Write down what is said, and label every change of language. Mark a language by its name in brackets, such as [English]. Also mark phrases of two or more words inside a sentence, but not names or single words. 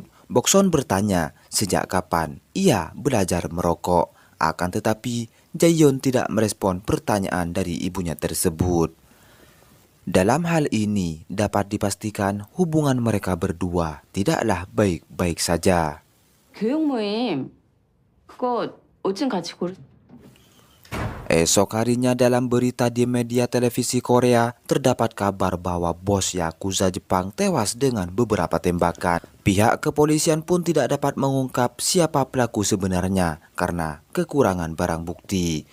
[Indonesian] Bokson bertanya sejak kapan ia belajar merokok. Akan tetapi, Jaeyeon tidak merespon pertanyaan dari ibunya tersebut. Dalam hal ini, dapat dipastikan hubungan mereka berdua tidaklah baik-baik saja. [Korean] 교육 모임. 그거 옷 좀 같이 고르. [Indonesian] Esok harinya dalam berita di media televisi Korea, terdapat kabar bahwa bos Yakuza Jepang tewas dengan beberapa tembakan. Pihak kepolisian pun tidak dapat mengungkap siapa pelaku sebenarnya karena kekurangan barang bukti.